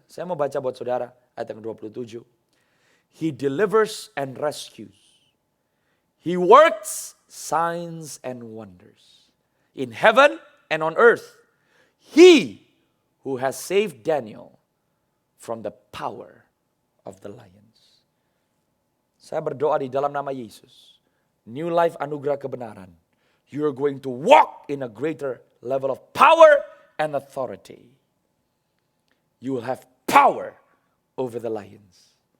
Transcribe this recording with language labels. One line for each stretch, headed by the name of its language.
Indonesian: Saya mau baca buat saudara ayat yang ke-27.
English: He delivers and rescues. He works signs and wonders. In heaven and on earth. He who has saved Daniel from the power of the lions.
Indonesian: Saya berdoa di dalam nama Yesus. New Life Anugerah Kebenaran.
English: You're going to walk in a greater level of power and authority. You will have power over the lions.